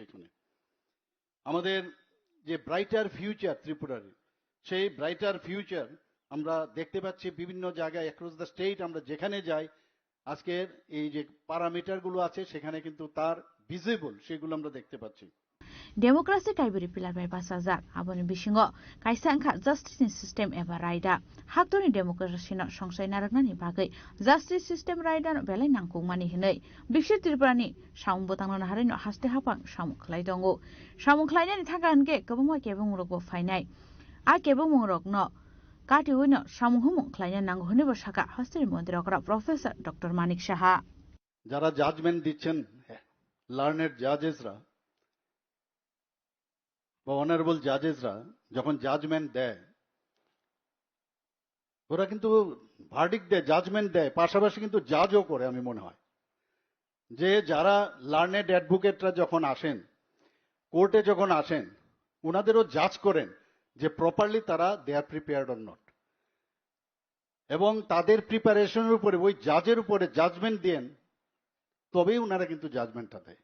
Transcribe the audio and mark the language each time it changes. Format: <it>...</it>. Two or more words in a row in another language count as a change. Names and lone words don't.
<bn>এখানে আমাদের যে</bn> <en>brighter future</en> <bn>ত্রিপুরার, সেই</bn> <en>brighter future</en> <bn>আমরা দেখতে পাচ্ছি বিভিন্ন জায়গায়</bn> <en>across the state.</en> <bn>আমরা যেখানে যাই আজকের এই যে প্যারামিটারগুলো আছে সেখানে কিন্তু তার ভিজিবল, সেগুলো আমরা দেখতে পাচ্ছি।</bn> <trp>डेमोक्रेसी काइबरी पिलार बाय बासाजाक आबनि बिसिङो काइसांखा जस्टिसनि सिस्टेम एबा रायदा हाक्तनि डेमोक्रेसिनो संसाय नारगनानि बागै</trp> <en>justice system</en> <trp>रायदा बेलाय नांगौमानि हनै बिक्सित त्रिपुरानि सामुं बोतांनो हारिनो हास्ते हापां सामुखलाय दंगो सामुखलायनायनि थाखाय हनके गोबां केबुंरकबो फायनाय आ केबुंरकनो काटिवैनो सामुं हुमुं खालायनो नांगौ हनैबो साका हास्तेनि मन्त्री अक्रा प्रफेसर डक्टर मानिक साहा।</trp> <bn>যারা জাজমেন্ট দিচ্ছেন</bn> <en>learned judges,</en> <bn>বা</bn> <en>honourable judges</en> <bn>যখন জাজমেন্ট দেয়, ওরা কিন্তু ভার্ডিক্ট দেয়, জাজমেন্ট দেয়, পাশাপাশি কিন্তু জাজও করে। আমি মনে হয় যে যারা</bn> <en>learned advocates</en> <bn>যখন আসেন কোর্টে, যখন আসেন, ওনাদেরও জাজ করেন যে প্রপারলি তারা</bn> <en>they are prepared or not,</en> <bn>এবং তাদের প্রিপারেশনের উপরে ওই জাজের উপরে জাজমেন্ট দেন, তবেই ওনারা কিন্তু জাজমেন্টটা দেয়।</bn>